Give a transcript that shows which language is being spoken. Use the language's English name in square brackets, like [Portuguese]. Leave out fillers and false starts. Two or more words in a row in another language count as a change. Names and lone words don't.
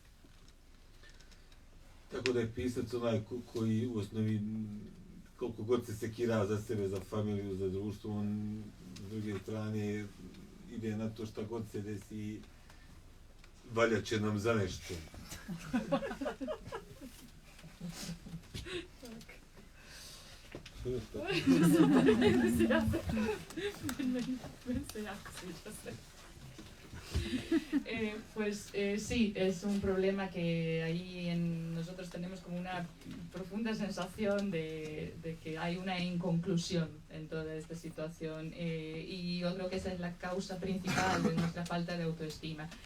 [Bosnian] Tako da je pisac onaj koji u osnovi koliko god se sekira za sebe, za familiju, za društvo, on s druge strane ide na to šta god se desi, valja će nam za nešto. [Spanish] Sí, es un problema que ahí nosotros tenemos como una profunda sensación de que hay una inconclusión en toda esta situación y yo creo que esa es la causa principal de nuestra falta de autoestima.